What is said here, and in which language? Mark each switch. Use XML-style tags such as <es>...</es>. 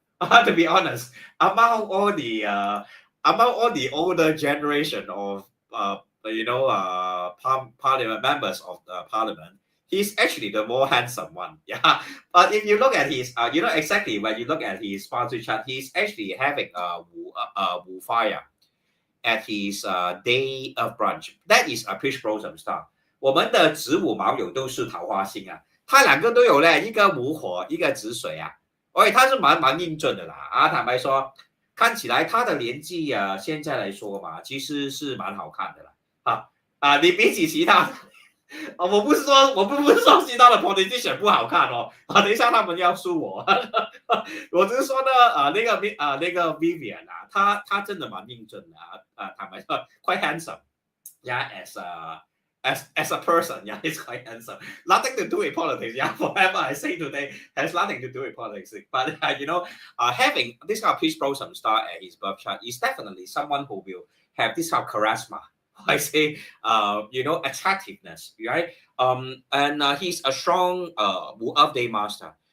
<en>To be honest, among all the older generation of parliament members of the parliament, he's actually the more handsome one. Yeah. But if you look at his, exactly when you look at his Bazi chart, he's actually having a Wu fire at his day of brunch. That is a peach blossom star.</en> <zh>我们的子午卯酉都是桃花星啊，他两个都有嘞，一个午火，一个子水啊，他是蛮英俊的啦啊，坦白说，看起来他的年纪啊，现在来说嘛，其实是蛮好看的啦你比起其他我不是说其他的 politician 不好看哦，等一下他们要输我，我只是说呢，那个 Vivian 啊，他真的蛮英俊的坦白说</zh> <en>quite handsome， yeah as a person, yeah, he's quite handsome. Nothing to do with politics, yeah. Whatever I say today has nothing to do with politics. But having this kind of peach blossom star at his birth chart is definitely someone who will have this kind of charisma. I say, attractiveness, right? And he's a strong of day master.</en>